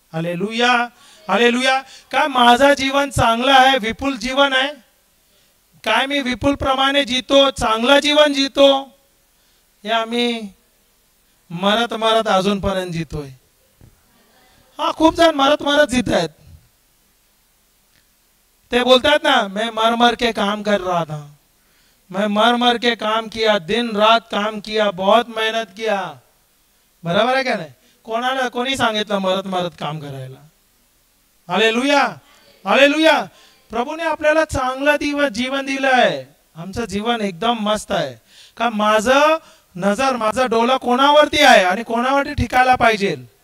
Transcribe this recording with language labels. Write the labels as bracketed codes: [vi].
[mr] Hallelujah, hallelujah. काय माझा जीवन चांगला आहे, विपुल जीवन आहे? काय मी विपुल प्रमाणे जीतो, चांगला जीवन जीतो? हे आम्ही मरत मरत अजूनपर्यंत जीतोय. हा, खूप जण मरत मरत जीत आहेत. ते बोलतात ना, [hi] मैं मर मर के काम कर रहा था, मैं मर मर के काम किया, दिन रात काम किया, बहुत मेहनत किया. [mr] बरोबर आहे का नाही? कोणाला कोणी सांगितलं मरत मरत काम करायला? Hallelujah, hallelujah. प्रभूने आपल्याला चांगलं जीवन दिलं आहे. आमचं जीवन एकदम मस्त आहे. का माझं डोळा कोणावरती आहे आणि कोणावरती ठिकायला पाहिजे?